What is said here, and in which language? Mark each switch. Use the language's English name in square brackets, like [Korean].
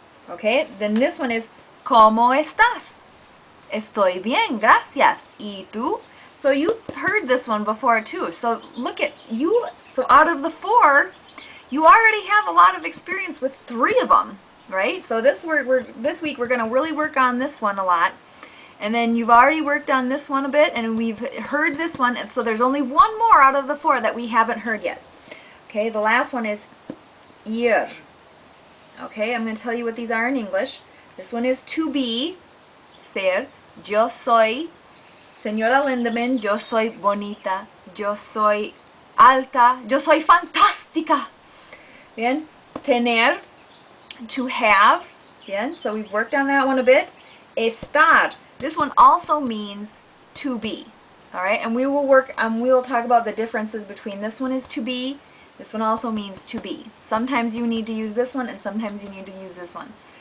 [English] Okay, then this one is [Spanish] ¿Cómo estás? Estoy bien, gracias. ¿Y tú? [English] So you've heard this one before too. So look at you. So out of the 4, you already have a lot of experience with 3 of them, right? So this week we're going to really work on this one a lot. And then you've already worked on this one a bit, and we've heard this one. And so there's only 1 more out of the 4 that we haven't heard yet. Okay, the last one is ir. Okay, I'm going to tell you what these are in English. This one is to be, ser. [Spanish] Yo soy Señora Lindemann, yo soy bonita, yo soy alta, yo soy fantástica. Bien, tener, [English] to have. Bien, so we've worked on that one a bit. Estar, this one also means to be. All right, and we will talk about the differences between this one is to be. This one also means to be. Sometimes you need to use this one and sometimes you need to use this one.